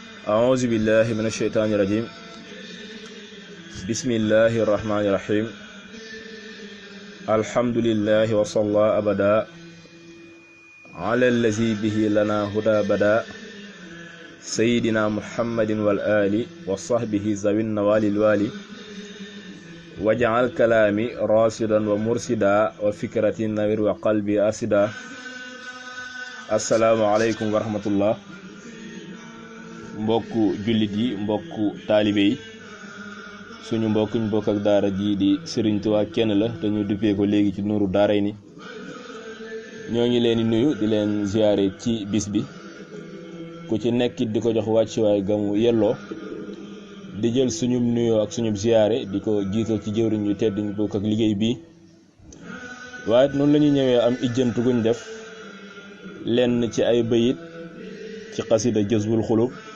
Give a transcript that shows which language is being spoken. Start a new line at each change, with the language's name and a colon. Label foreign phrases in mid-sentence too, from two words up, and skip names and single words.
Arabic: أعوذ بالله من الشيطان الرجيم بسم الله الرحمن الرحيم الحمد لله وصلى أبدا على الذي به لنا هدى بدا سيدنا محمد والآل وصحبه ذوي النوال الوالي وجعل كلامي راشدا ومرشدا وفكرة نوير وقلبي أرشدا. السلام عليكم ورحمة الله.
Wolof: mbokku jullit yi mbokku taalibe yi suñu mbokk ñu bokk ak daara ji di Serigne Touba kenn la te ñu duppee ko léegi ci Nuuru Daarayni ñoo ngi leen di nuyu di leen ziyaare ci bis bi ku ci nekkit di ko jox wàccuwaay gamu yelloo di jël suñu nuyoo ak suñu ziyaare di ko jiital ci jëwriñ yu tedd ñu bokk ak liggéey bi waaye noonu la ñuy ñëwee am ijjantu guñ def lenn ci ay bayit ci xasida Jazbul Xulub.